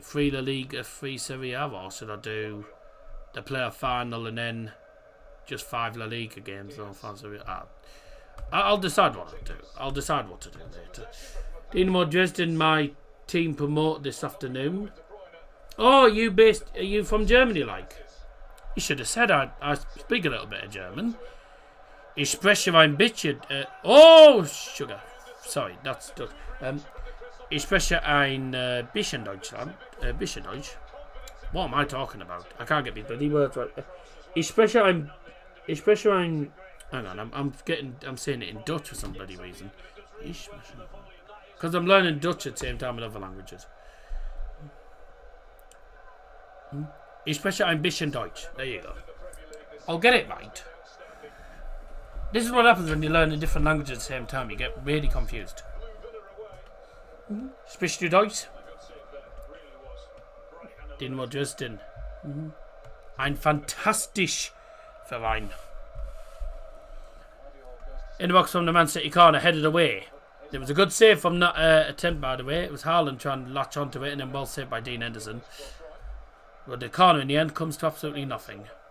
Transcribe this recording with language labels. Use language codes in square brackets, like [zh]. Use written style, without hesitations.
[en] 3 La Liga, 3 Serie A, or should I do the player final and then just 5 La Liga games? Or 5 Serie A? I'll decide what to do. I'll decide what to do later. Dynamo Dresden, my team promote this afternoon. Oh, are you from Germany, like? You should have said I speak a little bit of German. [de] Ich spreche ein bisschen. [en] Oh, sugar. Sorry, that's. [de] Ich spreche ein bisschen bisschen Deutsch. [en] What am I talking about? I can't get these bloody words right. [de] Ich spreche ein. [en] Hang on, I'm saying it in Dutch for some bloody reason. Because I'm learning Dutch at the same time with other languages. [de] Ich spreche ein bisschen Deutsch. [en] There you go. I'll get it right. This is what happens when you learn a different language at the same time. You get really confused. [de] Sprichst du Deutsch? Dynamo Dresden. Ein fantastisch Verein. [en] In the box from the Man City corner, headed away. It was a good save from that attempt, by the way. It was Haaland trying to latch onto it, and then well saved by Dean Henderson. But the corner in the end comes to absolutely nothing.